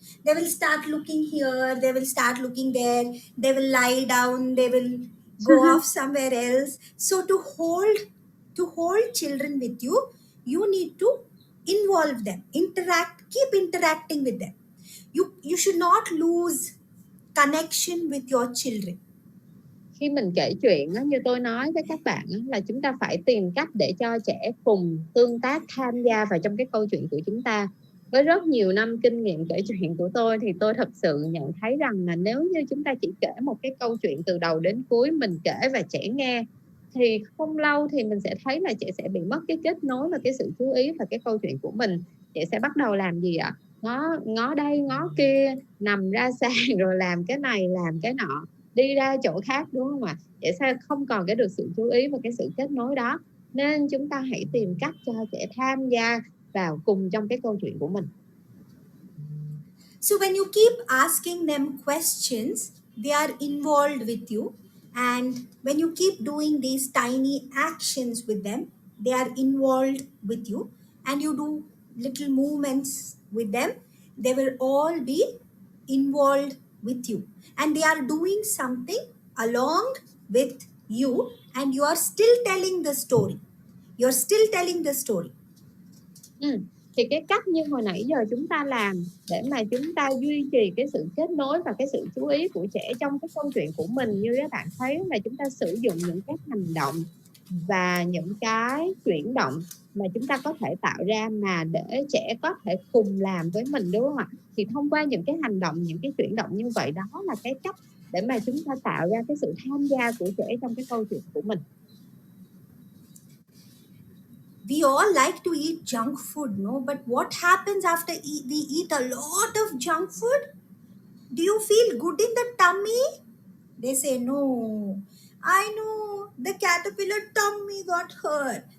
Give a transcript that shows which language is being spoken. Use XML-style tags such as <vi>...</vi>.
<en>They will start looking here, they will start looking there, they will lie down, they will go off somewhere else. So to hold children with you, you need to involve them, keep interacting with them. You should not lose connection with your children.</en> <vi>Khi mình kể chuyện như tôi nói với các bạn là chúng ta phải tìm cách để cho trẻ cùng tương tác, tham gia vào trong cái câu chuyện của chúng ta. Với rất nhiều năm kinh nghiệm kể chuyện của tôi thì tôi thật sự nhận thấy rằng là nếu như chúng ta chỉ kể một cái câu chuyện từ đầu đến cuối, mình kể và trẻ nghe, thì không lâu thì mình sẽ thấy là trẻ sẽ bị mất cái kết nối và cái sự chú ý vào cái câu chuyện của mình. Trẻ sẽ bắt đầu làm gì ạ? Ngó đây ngó kia, nằm ra sàn rồi làm cái này làm cái nọ, đi ra chỗ khác, đúng không ạ? Trẻ sẽ không còn được sự chú ý và cái sự kết nối đó. Nên chúng ta hãy tìm cách cho trẻ tham gia vào cùng trong cái câu chuyện của mình.</vi> <en>So when you keep asking them questions, they are involved with you. And when you keep doing these tiny actions with them, they are involved with you. And you do little movements with them, they will all be involved with you. And they are doing something along with you, and you are still telling the story. You're still telling the story.</en> <vi>Thì cái cách như hồi nãy giờ chúng ta làm để mà chúng ta duy trì cái sự kết nối và cái sự chú ý của trẻ trong cái câu chuyện của mình, như các bạn thấy là chúng ta sử dụng những cái hành động và những cái chuyển động mà chúng ta có thể tạo ra mà để trẻ có thể cùng làm với mình, đúng không ạ? Thì thông qua những cái hành động, những cái chuyển động như vậy, đó là cái cách để mà chúng ta tạo ra cái sự tham gia của trẻ trong cái câu chuyện của mình.</vi> <en>We all like to eat junk food, no? But what happens after we eat a lot of junk food? Do you feel good in the tummy? They say, no. I know, the caterpillar tummy got hurt.</en>